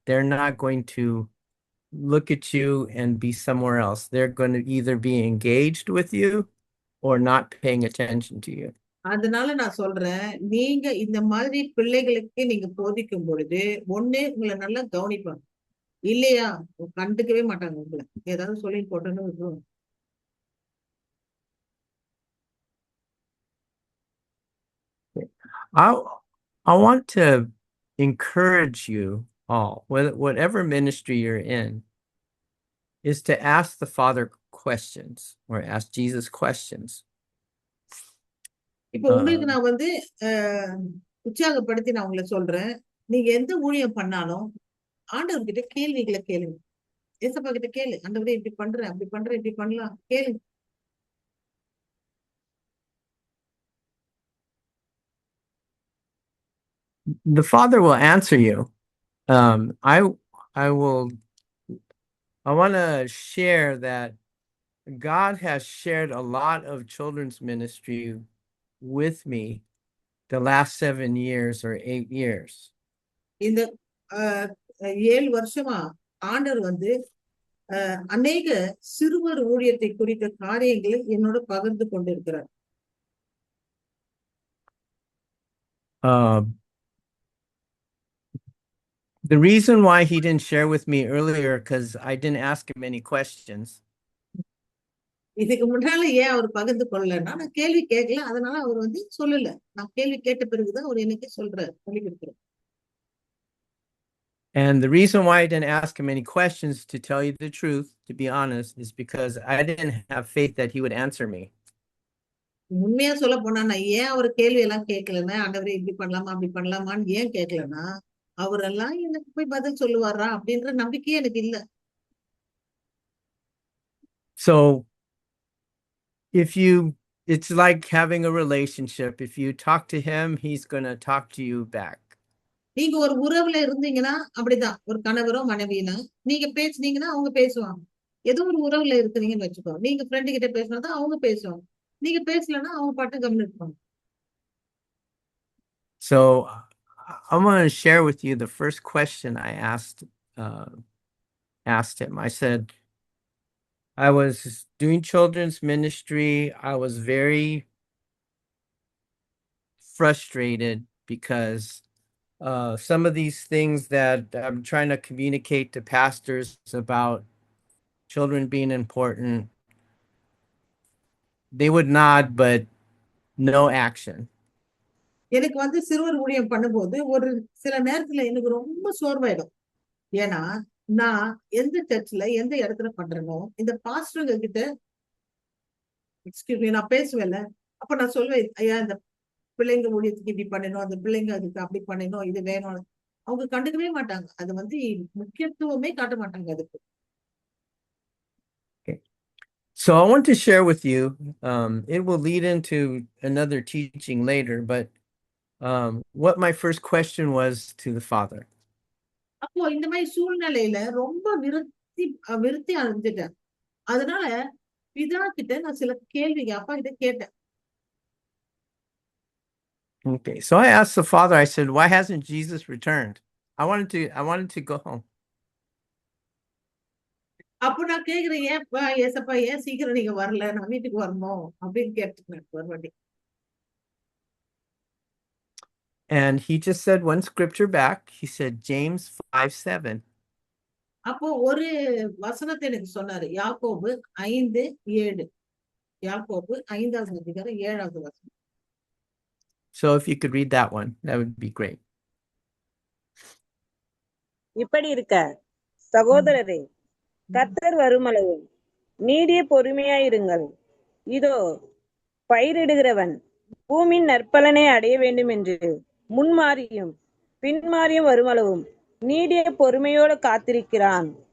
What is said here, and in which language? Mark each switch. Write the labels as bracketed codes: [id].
[en] They're not going to look at you and be somewhere else. They're going to either be engaged with you or not paying attention to you. [ta] அதனால நான் சொல்றேன், நீங்க இந்த மாதிரி பிள்ளைகளுக்கு நீங்க போதிக்கும் பொழுது ஒண்ணு உங்களை நல்லா கவனிப்பாங்க, இல்லையா கண்டுக்கவே மாட்டாங்க. உங்களை ஏதாவது சொல்லி போட்டோன்னு விட்டுருவாங்க. [en] I want to encourage you all, whatever ministry you're in, is to ask the Father questions or ask Jesus questions. [ta] இப்போ உங்களுக்கு நான் வந்து உற்சாகப்படுத்தி நான் உங்களை சொல்றேன், நீங்க எந்த ஊழியம் பண்ணாலும் ஆண்டவர்கிட்ட கேள்விகளை கேளுங்க. ஏசப்பா கிட்ட கேளு, ஆண்டவரே இப்படி பண்றேன் அப்படி பண்றேன் இப்படி பண்ணலாம் கேளுங்க. [en] The Father will answer you. I want to share that God has shared a lot of children's ministry with me the last 7 years or 8 years. [ta] இந்த 7 வருஷமா ஆண்டவர் வந்து அநேக சிறுவர் ஊழியத்தை குறித்த காரியங்களை என்னோட பகிர்ந்து கொண்டிருக்கிறார். [en] The reason why he didn't share with me earlier, because I didn't ask him any questions. [ta] இதுக்கு முன்னால ஏன் அவர் பகிர்ந்து கொள்ளலன்னா, நான் கேள்வி கேட்கல, அதனால அவர் வந்து சொல்லல. நான் கேள்வி கேட்ட பிறகுதான் அவர் எனக்கு சொல்லி கொடுக்கிறார். [en] And the reason why I didn't ask him any questions, to tell you the truth, to be honest, is because I didn't have faith that he would answer me. [ta] உண்மையா சொல்ல போனா நான் ஏன் அவர் கேள்வி எல்லாம் கேட்கலன்னா, ஆண்டவரே இப்படி பண்ணலாமா அப்படி பண்ணலாமான்னு ஏன் கேட்கலன்னா, அவரெல்லாம் எனக்கு போய் பதில் சொல்லுவாரா அப்படின்ற நம்பிக்கையே எனக்கு இல்ல. [en] So it's like having a relationship. If you talk to him, he's going to talk to you back. [ta] நீங்க ஒரு உறவுல இருந்தீங்கன்னா அப்படிதான், ஒரு கணவரோ மனைவினா நீங்க பேசுனீங்கன்னா அவங்க பேசுவாங்க. ஏதோ ஒரு உறவுல இருக்கிறீங்கன்னு வச்சுக்கோ, நீங்க ஃப்ரெண்டு கிட்ட பேசினாதான் அவங்க பேசுவாங்க, நீங்க பேசலன்னா அவங்க பாட்டு கம்முன்னு இருப்பாங்க. [en] So I want to share with you the first question I asked asked him. I said, I was doing children's ministry. I was very frustrated because some of these things that I'm trying to communicate to pastors about children being important, they would nod, but no action. [ta] எனக்கு வந்து சிறுவர் ஊழியம் பண்ணும்போது ஒரு சில நேரத்துல எனக்கு ரொம்ப சோர்வாயிடும். ஏன்னா நான் எந்த சர்ச்ல எந்த இடத்துல பண்றேனோ இந்த பாஸ்டருங்க கிட்ட [en] excuse me [ta] நான் பேசுவேன்ல, அப்ப நான் சொல்வேன், ஐயா இந்த பிள்ளைங்க ஊழியத்துக்கு இப்படி பண்ணணும், அந்த பிள்ளைங்க அதுக்கு அப்படி பண்ணணும், இது வேணும். அவங்க கண்டுக்கவே மாட்டாங்க. அது வந்து முக்கியத்துவமே காட்ட மாட்டாங்க அதுக்கு. [en] So I want to share with you, it will lead into another teaching later, but what my first question was to the Father. [ta] அப்போ இந்த மாதிரி சூழ்நிலையில ரொம்ப விருத்தி அடைஞ்சிட்டேன். அதனால பிதா கிட்ட நான் சில கேள்விங்க அப்பா கிட்ட கேட்டேன். [en] Okay, so I asked the Father, I said, why hasn't Jesus returned? I wanted to go home. [ta] அப்போ நான் கேக்குறேன், ஏப்பா ஏசப்பா ஏன் சீக்கிரம் நீங்க வரல, நான் வீட்டுக்கு வரணும் அப்படின்னு கேட்டுக்கிறேன் ஒரு வாட்டி. [en] And he just said one scripture back. He said James 5:7. [ta] அப்போ ஒரு வசனத்தை எனக்கு சொன்னாரு, யாக்கோபு 5:7. யாக்கோபு 5வது அதிகாரம் 7வது வசனம். [en] So if you could read that one, that would be great. [ta] இப்படி இருக்க சகோதரரே, கர்த்தர் வருமளவு நீடிய பொறுமையாயிருங்கள். இதோ பயிரிடுகிறவன் பூமியின் நற்பலனை அடைய வேண்டும் என்று முன்மாறியும் பின்மாறியும் வருமளவும் நீடிய பொறுமையோடு காத்திருக்கிறான்.